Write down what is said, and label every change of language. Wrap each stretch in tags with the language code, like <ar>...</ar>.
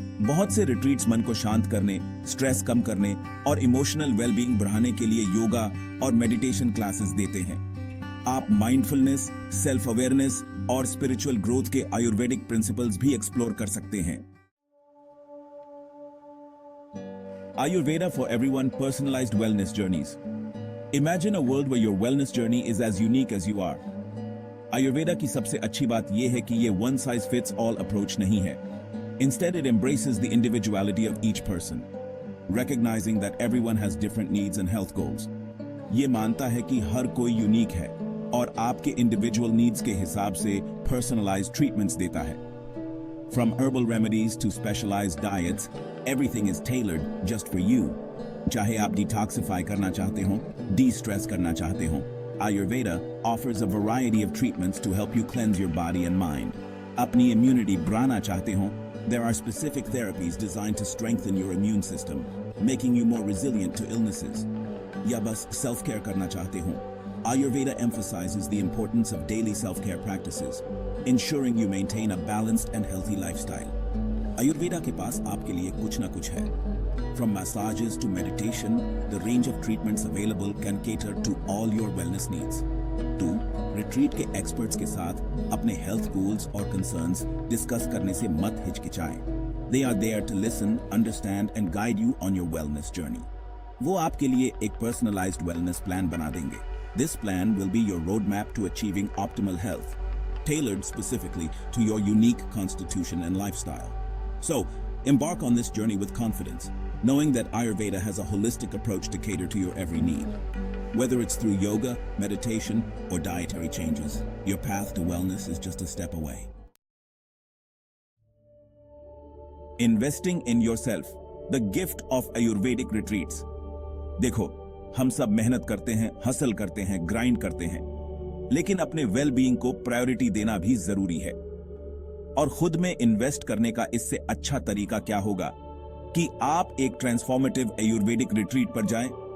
<hi>बहुत से रिट्रीट्स मन को शांत करने, स्ट्रेस कम करने और इमोशनल वेलबींग बढ़ाने के लिए योगा और मेडिटेशन क्लासेस देते हैं। आप माइंडफुलनेस, सेल्फ अवेयरनेस और स्पिरिचुअल ग्रोथ के आयुर्वेदिक प्रिंसिपल्स भी एक्सप्लोर कर सकते हैं।</hi> <en>Ayurveda for everyone, personalized wellness journeys. Imagine a world where your wellness journey is as unique as you are.</en> <hi>Ayurveda की सबसे अच्छी बात यह है कि ये</hi> <en>one size fits all approach</en> <hi>नहीं है.</hi> <en>Instead, it embraces the individuality of each person, recognizing that everyone has different needs and health goals.</en> <hi>ये मानता है कि हर कोई यूनिक है और आपके इंडिविजुअल नीड्स के हिसाब से पर्सनलाइज्ड ट्रीटमेंट्स देता है।</hi> <en>From herbal remedies to specialized diets, everything is tailored just for you.</en> <hi>चाहे आप डिटॉक्सिफाई करना चाहते हो,</hi> <en>de-stress करना चाहते हो, Ayurveda offers a variety of treatments to help you cleanse your body and mind.</en> <hi>अपनी immunity बढ़ाना चाहते हो,</hi> <en>there are specific therapies designed to strengthen your immune system, making you more resilient to illnesses.</en> <hi>या बस self-care करना चाहते हो,</hi> <en>Ayurveda emphasizes the importance of daily self-care practices, ensuring you maintain a balanced and healthy lifestyle.</en> <hi>Ayurveda के पास आपके लिए कुछ ना कुछ है.</hi> <en>From massages to meditation, the range of treatments available can cater to all your wellness needs. 2.</en> <hi>Retreat के experts के साथ अपने health goals और concerns discuss करने से मत हिचकिचाएं.</hi> <en>They are there to listen, understand and guide you on your wellness journey.</en> <hi>वो आपके लिए एक personalized wellness plan बना देंगे.</hi> <en>This plan will be your roadmap to achieving optimal health, tailored specifically to your unique constitution and lifestyle. So, embark on this journey with confidence, knowing that Ayurveda has a holistic approach to cater to your every need. Whether it's through yoga, meditation, or dietary changes, your path to wellness is just a step away. Investing in yourself, the gift of Ayurvedic retreats.</en> <hi>देखो, हम सब मेहनत करते हैं, hustle करते हैं, grind करते हैं, लेकिन अपने वेल बीइंग को प्रायोरिटी देना भी जरूरी है। और खुद में इन्वेस्ट करने का इससे अच्छा तरीका क्या होगा कि आप एक ट्रांसफॉर्मेटिव आयुर्वेदिक रिट्रीट पर जाएं।</hi>